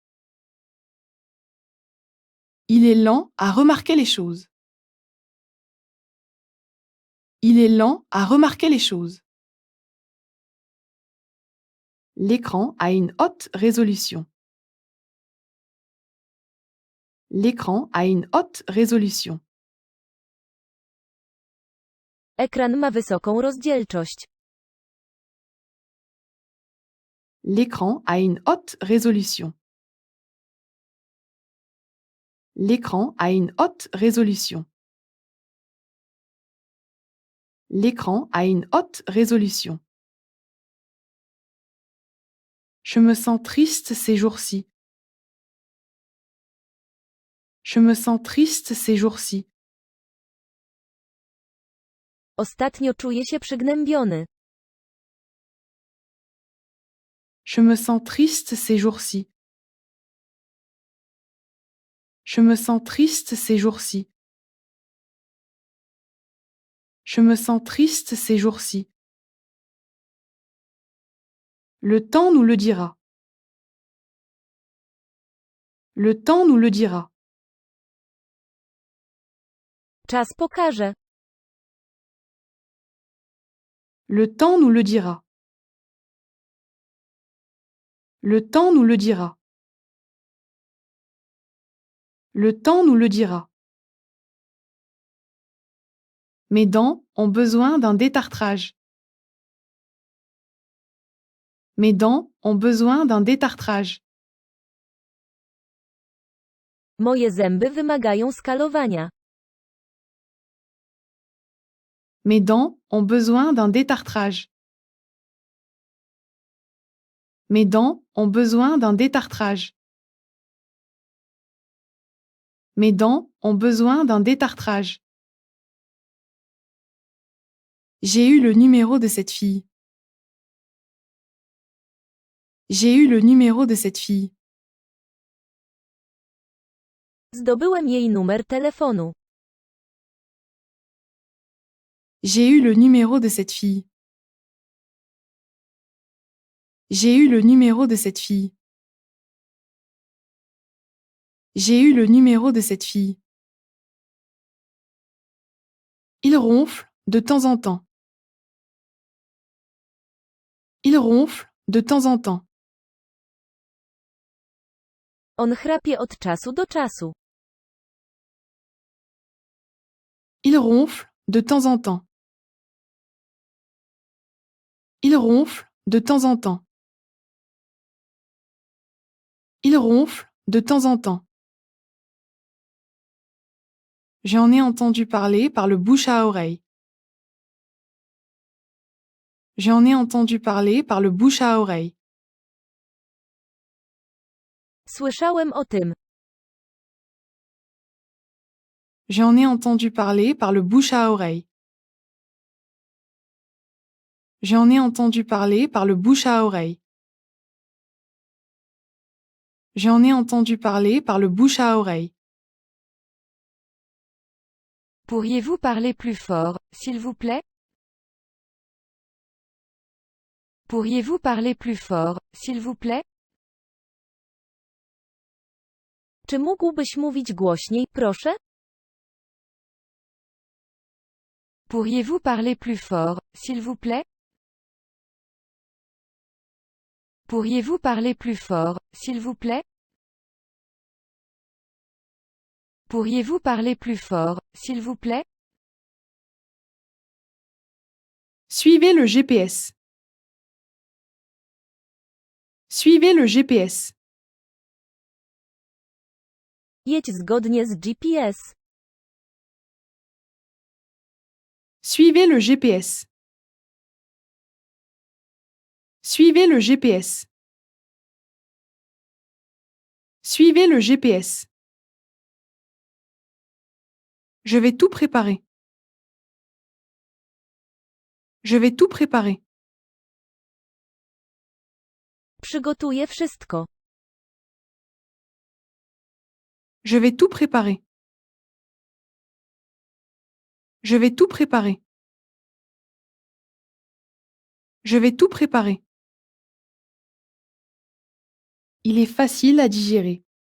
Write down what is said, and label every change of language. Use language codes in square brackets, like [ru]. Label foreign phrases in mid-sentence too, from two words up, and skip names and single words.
[fr] Il est lent à remarquer les choses. Il est lent à remarquer les choses. L'écran a une haute résolution. L'écran a une haute résolution. [pl] Ekran ma wysoką rozdzielczość. [fr] L'écran a une haute résolution. L'écran a une haute résolution. L'écran a une haute résolution. Je me sens triste ces jours-ci. Je me sens triste ces jours-ci. [pl] Ostatnio czuję się przygnębiony. [fr] Je me sens triste ces jours-ci. Je me sens triste ces jours-ci. Je me sens triste ces jours-ci. Le temps nous le dira. Le temps nous le dira. [pl] Czas pokaże. [fr] Le temps nous le dira. Le temps nous le dira. Le temps nous le dira. Mes dents ont besoin d'un détartrage. Mes dents ont besoin d'un détartrage. [pl] Moje zęby wymagają skalowania. [fr] Mes dents ont besoin d'un détartrage. Mes dents ont besoin d'un détartrage. Mes dents ont besoin d'un détartrage. J'ai eu le numéro de cette fille. J'ai eu le numéro de cette fille. [pl] Zdobyłem jej numer telefonu. [fr] J'ai eu le numéro de cette fille. J'ai eu le numéro de cette fille. J'ai eu le numéro de cette fille. Il ronfle de temps en temps. Il ronfle de temps en temps. [pl] On chrapie od czasu do czasu. [fr] Il ronfle de temps en temps. Il ronfle de temps en temps. Il ronfle de temps en temps. J'en ai entendu parler par le bouche à oreille. J'en ai entendu parler par le bouche à oreille. [pl] Słyszałem o tym. [fr] J'en ai entendu parler par le bouche à oreille. J'en ai entendu parler par le bouche à oreille. J'en ai entendu parler par le bouche à oreille. Pourriez-vous parler plus fort, s'il vous plaît? Pourriez-vous parler plus fort, s'il vous plaît? [pl] Czy mógłbyś mówić głośniej, proszę? [fr] Pourriez-vous parler plus fort, s'il vous plaît? Pourriez-vous parler plus fort, s'il vous plaît? Pourriez-vous parler plus fort, s'il vous plaît? Suivez le GPS. Suivez le GPS. [pl] Jedź zgodnie z GPS. [fr] Suivez le GPS. Suivez le GPS. Suivez le GPS. Je vais tout préparer. Je vais tout préparer. [pl] Przygotuję wszystko. [fr] Je vais tout préparer. Je vais tout préparer. Je vais tout préparer. Il est facile à digérer.